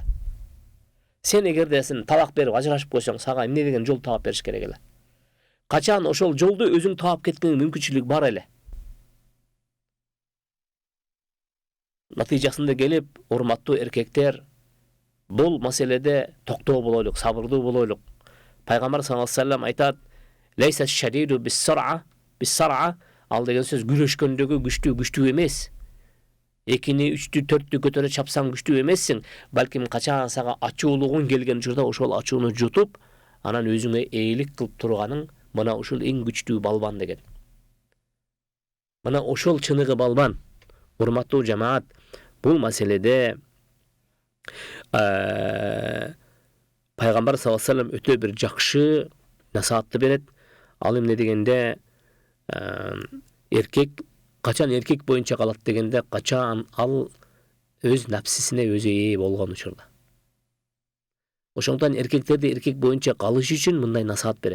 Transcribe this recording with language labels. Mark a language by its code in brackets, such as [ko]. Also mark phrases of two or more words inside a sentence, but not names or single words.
[ky] Сен эгерде сен талак берип ажырашып койсоң, сага эмне деген жол таап бериш керек эле? Качан ошол жолду өзүң таап кеткенге мүмкүнчүлүк бар эле. Натыйжасында келип, урматтуу эркектер, бул маселеде токтоо болойлук, сабырдуу болойлук. Пайгамбар [ar] صلى الله عليه وسلم [ky] айтат: [ar] "ليس الشديد بالصرعة", [ky] ал деген сөз күрөшкөндөгү күчтүү эмес. 2-ні, 3-тү, 4-тү көтөрө чапсаң күчтүү эмессиң, балким качан сага ачуулугуң келген учурда ошол ачууну жутуп, анан өзүңө ээлик кылып турганың мына ушул эң күчтүү балбан деген. Мына ошол чыныгы балбан. Урматтуу жамаат, бул маселеде Пайгамбар [ar] صلى الله عليه وسلم [ky] өтө бир жакшы насаатты берет. Ал эмне дегенде, эркек качан эркек боюнча калат дегенде, качан ал өз напсисине өзү ээ болгон учурда. Ошондон эркектерди эркек боюнча калыш үчүн мындай насаат берет.